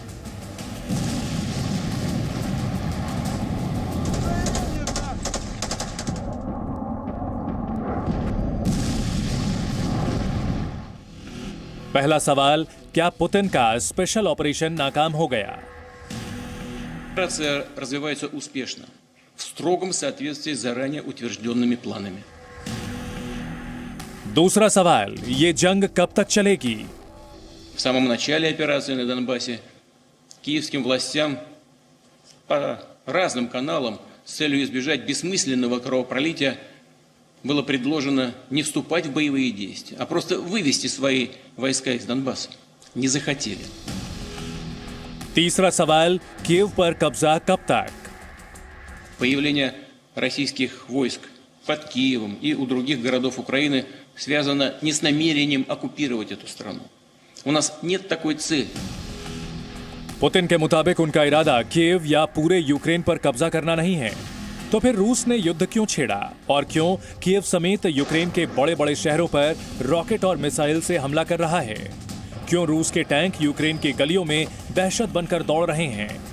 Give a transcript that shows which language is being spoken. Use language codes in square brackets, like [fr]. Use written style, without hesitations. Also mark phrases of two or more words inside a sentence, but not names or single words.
[hi] पहला सवाल, क्या पुतिन का [en] special operation [hi] नाकाम हो गया? [ru] Операция развивается успешно, в строгом соответствии с заранее утвержденными планами. [hi] दूसरा सवाल, ये जंग कब तक चलेगी? [ru] В самом начале операции на Донбассе киевским властям по разным каналам с целью избежать бессмысленного кровопролития было предложено не вступать в боевые действия, а просто вывести свои войска из Донбасса. Не захотели. [hi] तीसरा सवाल, कीव पर कब्जा कब तक? [ru] Появление российских войск под Киевом и у других городов Украины связано не с намерением оккупировать эту страну. У нас нет такой цели. [hi] पुतिन के मुताबिक उनका इरादा कीव या पूरे यूक्रेन पर कब्जा करना नहीं है। तो फिर रूस ने युद्ध क्यों छेड़ा और क्यों कीव समेत यूक्रेन के बड़े बड़े शहरों पर रॉकेट और मिसाइल से हमला कर रहा है? क्यों रूस के टैंक यूक्रेन की गलियों में दहशत बनकर दौड़ रहे हैं?